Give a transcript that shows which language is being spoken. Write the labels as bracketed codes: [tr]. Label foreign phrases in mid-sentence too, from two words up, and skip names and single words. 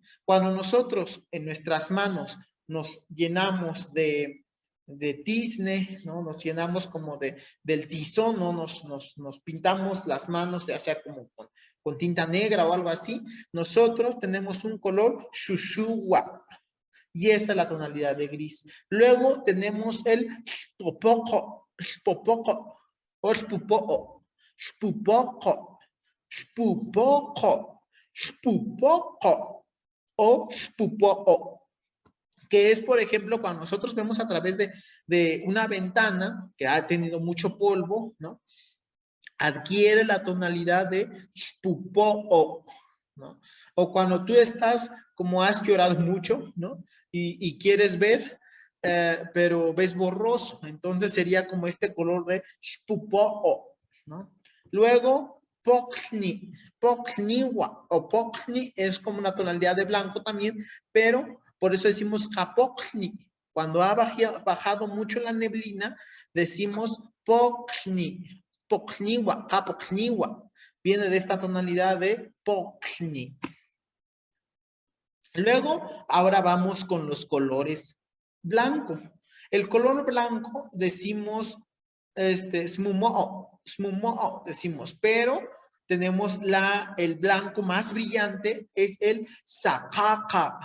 [es] Cuando nosotros en nuestras manos nos llenamos de tizne, ¿no? Nos llenamos como del tizón, ¿no? Nos pintamos las manos, ya sea como con tinta negra o algo así. Nosotros tenemos un color shushuwa. Y esa es la tonalidad de gris. Luego tenemos el shpopoco, o shpupoco, o shpupoco, que es, por ejemplo, cuando nosotros vemos a través de una ventana que ha tenido mucho polvo, ¿no? Adquiere la tonalidad de shpupoco, ¿no? O cuando tú estás, como has llorado mucho, ¿no? Y quieres ver, pero ves borroso, entonces sería como este color de shpupo'o, ¿no? Luego, [top] poxni, poxniwa [es] o poxni es como una tonalidad de blanco también, pero por eso decimos japoxni. Cuando ha bajado mucho la neblina, decimos [top] poxni, poxniwa, japoxniwa. [es] Viene de esta tonalidad de poxni. Luego, ahora vamos con los colores blanco. El color blanco decimos, smumo'o, decimos, pero tenemos el blanco más brillante, es el sakaka.